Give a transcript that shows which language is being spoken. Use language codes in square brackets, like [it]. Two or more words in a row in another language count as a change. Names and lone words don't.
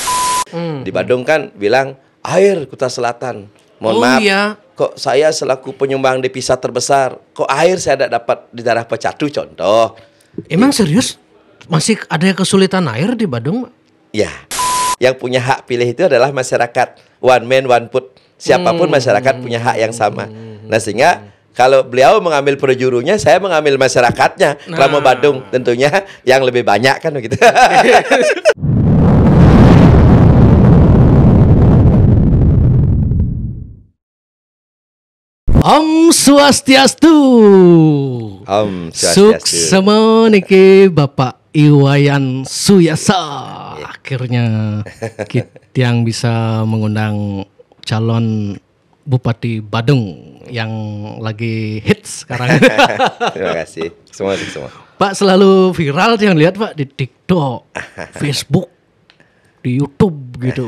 [id] Di Bandung kan bilang air Kuta Selatan. Mohon maaf, iya. kok saya selaku penyumbang devisa terbesar, kok air saya tidak dapat di daerah Pecatu contoh. Emang serius? Masih ada kesulitan air di Bandung? Ya, yang punya hak pilih itu adalah masyarakat. [en] One man, one vote. [id] Siapapun masyarakat punya hak yang sama. Nah sehingga kalau beliau mengambil projurunya, saya mengambil masyarakatnya. Kalau mau Bandung tentunya yang lebih banyak kan begitu. [ban] Om Swastiastu. Om Swastiastu. Suksema niki Bapak Iwayan Suyasa. [id] Akhirnya kita yang bisa mengundang calon Bupati Badung yang lagi hits sekarang. Terima kasih. Semua. Pak selalu viral yang lihat Pak di TikTok, Facebook, di YouTube gitu.